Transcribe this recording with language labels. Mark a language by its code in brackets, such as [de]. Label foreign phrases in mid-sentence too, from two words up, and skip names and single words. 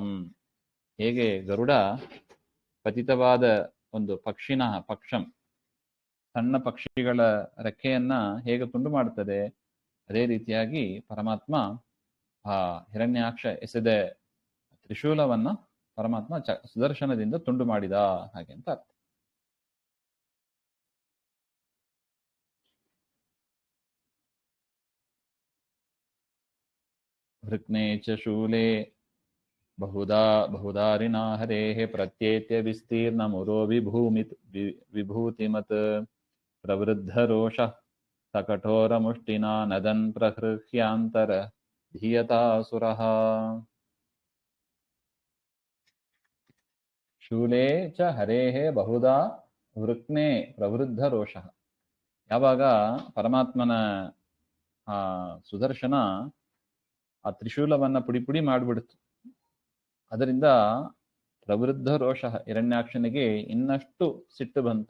[kn] ಹೇಗೆ ಗರುಡ ಪತಿತವಾದ ಒಂದು ಪಕ್ಷಂ ಸಣ್ಣ ಪಕ್ಷಿಗಳ ರೆಕ್ಕೆಯನ್ನ ಹೇಗೆ ತುಂಡು ಮಾಡುತ್ತದೆ, ಅದೇ ರೀತಿಯಾಗಿ ಪರಮಾತ್ಮ ಆ ಹಿರಣ್ಯಾಕ್ಷ ಎಸೆದ ತ್ರಿಶೂಲವನ್ನ ಪರಮಾತ್ಮ ಸುದರ್ಶನದಿಂದ ತುಂಡು ಮಾಡಿದ ಹಾಗೆ ಅಂತ ಅರ್ಥ. [sa] ವೃಕ್ನೇ ಚ ಶೂಲೆ ಬಹುದಾರಿಣಾ ಹರೇಃ ಪ್ರತ್ಯೇತ್ಯ ವಿಸ್ತೀರ್ಣಮುರೋ ವಿಭೂತಿಮತ್ ಪ್ರವೃದ್ಧ ರೋಷಃ ಸಕಠೋರಮುಷ್ಟಿನಾ ನದನ್ ಪ್ರಹೃಹ್ಯಾಂತರ ಧೀಯತಾಸುರಃ. ಶೂಲೇ ಚ ಹರೇಃ ಬಹುಧಾ ವೃಕ್ನೇ ಪ್ರವೃದ್ಧ ರೋಷಃ. [kn] ಯಾವಾಗ ಪರಮಾತ್ಮನ ಸುದರ್ಶನ ಆ ತ್ರಿಶೂಲವನ್ನ ಪುಡಿ ಮಾಡಿಬಿಡ್ತು, ಅದರಿಂದ [sa] ಪ್ರವೃದ್ಧ ರೋಷಃ [kn] ಹಿರಣ್ಯಾಕ್ಷನಿಗೆ ಇನ್ನಷ್ಟು ಸಿಟ್ಟು ಬಂತು.